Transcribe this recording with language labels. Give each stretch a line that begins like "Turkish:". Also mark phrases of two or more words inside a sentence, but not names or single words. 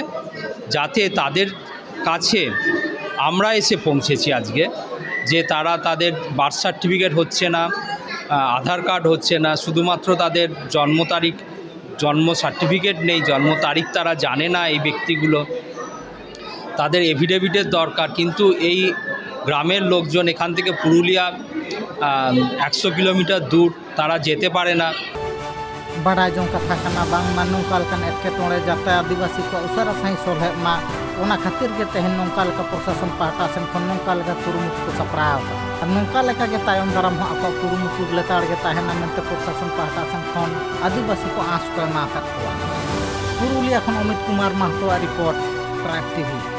Bangla: যাতে তাদের কাছে আমরা এসে পৌঁছেছি আজকে যে তারা তাদের
English: birth certificate
Bangla: হচ্ছে না আধার কার্ড হচ্ছে না শুধুমাত্র তাদের জন্ম সার্টিফিকেট নেই জন্ম তারিখ তারা জানে না এই ব্যক্তিগুলো তাদের এফিডেভিটের দরকার কিন্তু এই গ্রামের লোকজন এখান থেকে পুরুলিয়া 100 কিলোমিটার দূর তারা যেতে পারে না
Santali: बड़ा जो कथा कना बांग मा नंका लेकान एटकेटोड़े जाते आदिवासी को उसरा सही सलहे मा ओना खातिर गे तेहन नंका लेका प्रशासन पाहटा सेन खन नंका लेका कुरुमुटु को सपराव नंका लेका गे तायम दाराम हो आको कुरुमुटु लेताड़ गे ताहेना मेनते प्रशासन पाहटा सेन खन आदिवासी को आस को एमा आकात पुरुलिया खन अमित कुमार महतो रिपोर्ट ट्राइब टीवी।